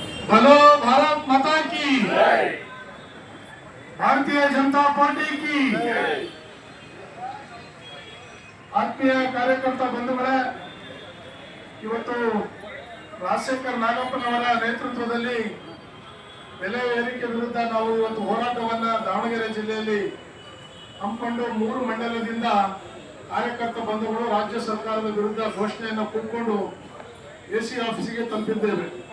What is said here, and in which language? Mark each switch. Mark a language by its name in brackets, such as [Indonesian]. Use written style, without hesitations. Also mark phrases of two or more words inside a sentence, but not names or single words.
[Hindi] बोलो भारत माता की, भारतीय जनता पार्टी की। [Kannada] ಆತ್ಮೀಯ ಕಾರ್ಯಕರ್ತ ಬಂಧುಗಳೇ, ಇವತ್ತು ರಾಜಶೇಖರ್ ನಾಗಪ್ಪನವರ ನೇತೃತ್ವದಲ್ಲಿ ಬೆಲೆ ಏರಿಕೆ ವಿರುದ್ಧ ನಾವು ಇವತ್ತು ಹೋರಾಟವನ್ನ ದಾವಣಗೆರೆ ಜಿಲ್ಲೆಯಲ್ಲಿ ಹಮ್ಮಿಕೊಂಡು 3 ಮಂಡಲದಿಂದ ಕಾರ್ಯಕರ್ತ ಬಂಧುಗಳು ರಾಜ್ಯ ಸರ್ಕಾರದ ವಿರುದ್ಧ ಘೋಷಣೆಯನ್ನು ಕೂತ್ಕೊಂಡು ಎಸಿ ಆಫೀಸಿಗೆ ತಲುಪಿದ್ದೇವೆ.